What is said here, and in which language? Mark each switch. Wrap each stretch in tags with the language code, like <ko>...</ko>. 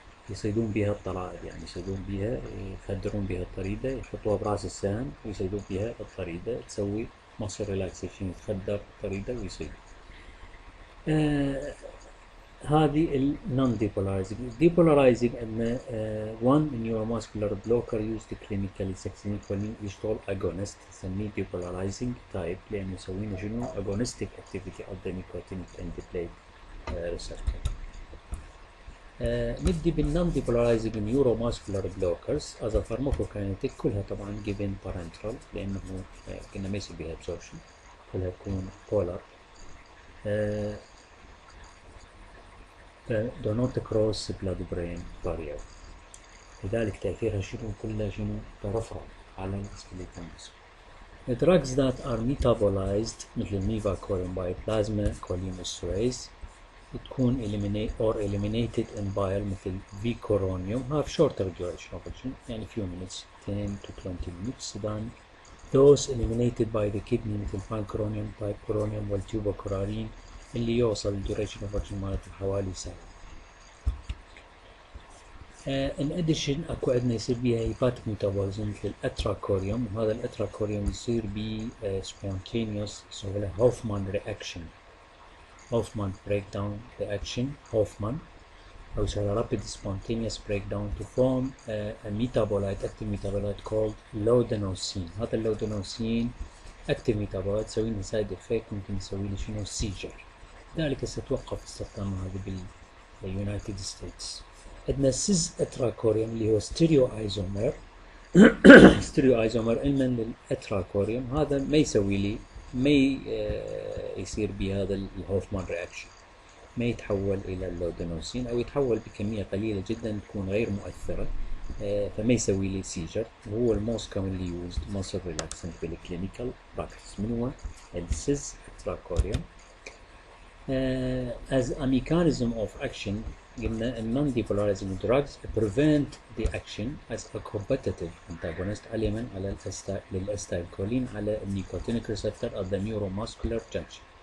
<ar>يصيدون بها الطرائد، يعني يصيدون بها، يخدرون بها الطريدة، يحطوها براس السهم ويصيدون بها الطريدة، تسوي مصل ريلاكسيشن، يتخدر الطريدة ويصيد. هذه النون ديبولارايزنج.</ar> <en>depolarizing عندنا one neuromuscular blocker used clinically succinylcholine</en> <ar>يشتغل</ar> <en>agonist، نسميه depolarizing type</en> <ar>لأنه يسوي لنا شنو</ar> <en>agonistic activity of the nicotinic end plate receptor. نبدي بالنون ديبولارايزنج نيوروماسكولار بلوكرز از فارماكوكاينيتيك.</en> <ar>كلها طبعا جيفن بارنترال لانه كنا ما يصير بها ابسوربشن، كلها تكون بولر.</ar> <en>do not cross blood brain barrier،</en> <ar>لذلك تأثيرها شنو؟ كلها شنو؟ برفرال على السكليتال ماسل.</ar> <en>The drugs that are metabolized</en> <ar>مثل الميفاكورين</ar> <en>by plasma cholinesterase تكون eliminated in bile مثل rocuronium have shorter duration of action، يعني few minutes 10 to 20 minutes than those eliminated by the kidney مثل pancuronium, pipuronium والtubocurarine</en> <ar>اللي يوصل duration of action مالته حوالي ساعة.</ar> <en>in addition</en> <ar>اكو عندنا يصير بيها</ar> <en>hepatic metabolism</en> <ar>مثل الاتراكوريوم، وهذا الاتراكوريوم يصير بيه spontaneous يسمونه Hoffman reaction.</ar> <en>Hoffman breakdown reaction Hoffman أو rapid spontaneous breakdown to form a metabolite active metabolite called laudanocin.</en> <ar>هذا اللودانوسين</ar> <en>active metabolite</en> <ar>يسوي لنا</ar> <en>side effect</en> <ar>ممكن يسوي لي شنو seizure. ذلك ستوقف استخدامها هذه باليونايتد ستيتس. عندنا سيز اتراكوريوم اللي هو ستيريو ايزومر ستيريو ايزومر علما للاتراكوريوم هذا ما يسوي لي ما يصير بهذا الهوفمان رياكشن ما يتحول الى اللودانوسين او يتحول بكميه قليله جدا تكون غير مؤثره فما يسوي لي سيجر وهو الموست كومنلي يوزد</ar> <en>muscle relaxant</en> <ar>بالكلينيكال براكتس من هو السيز اتراكوريوم.</ar> <en>As a mechanism of action قلنا non-depolarizing drugs prevent the action as a competitive antagonist</en> <ar>علما على للأستايلكولين على</ar> <en>nicotinic receptor at the neuromuscular junction.</en>